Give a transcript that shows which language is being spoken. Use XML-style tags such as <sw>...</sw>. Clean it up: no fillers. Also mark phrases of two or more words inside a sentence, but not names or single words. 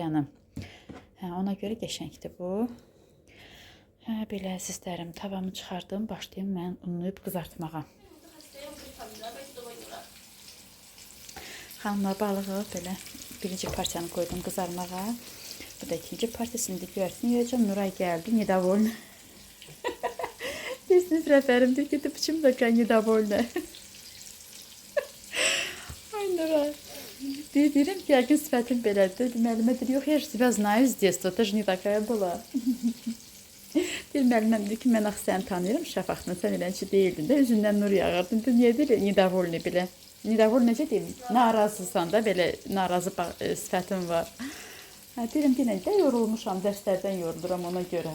<az>Yəni ona görə qəşəngdir bu. Belə əzizlərim, tavamı çıxardım, başlayayım mən unlayıb qızartmağa. Xanımlar, balığı belə birinci partiyanı koydum qızarmağa. Bu da ikinci partiyası. İndi göyərtini yiyəcəm. Nuray gəldi, недовольна. Bir sinif rəhbərimdir ki,</az> <ru>почему такая недовольна?</ru> <az>Ay Nuray. Deyirəm ki, yəqin sifətim belədir. Müəllimə deyir, yox,</az> <ru>я тебя знаю с детства, ты же не такая была.</ru> <az>Deyir, müəlliməm deyir ki, mən axı səni tanıyıram, şəf vaxtında sən elənçi deyildin də, üzündən nur yağırdın. Niyə deyir, недовольна belə? Недовольна necə deyim? Narazısan da, belə narazı sifətim var. Deyirəm ki, də yorulmuşam, dərslərdən yoruluram ona görə.</az>